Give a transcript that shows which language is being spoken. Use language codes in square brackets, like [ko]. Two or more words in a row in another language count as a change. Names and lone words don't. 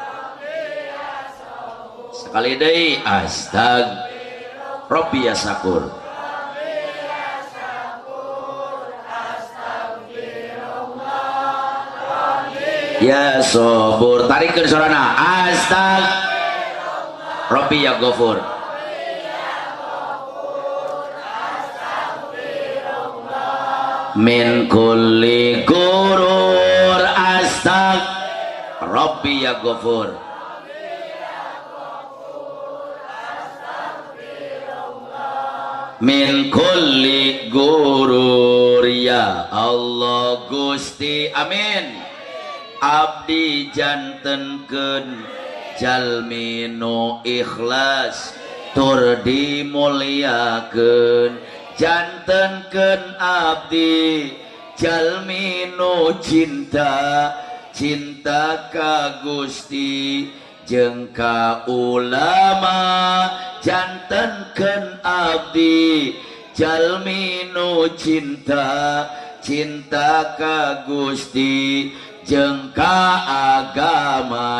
[su] Sekali deui [ar] ربي يا شكور يا صبور. [su] Tarikeun sorana [ar] ربي يا غفور من كل غرور ربي يا غفور من كل غرور. يا الله [su] Gusti amin abdi jantenkeun jalmi nu ikhlas tur dimuliakeun jantenkeun abdi jalmi nu cinta ka Gusti jeung ka ulama jantenkeun abdi jalmi nu cinta ka Gusti jeung ka agama.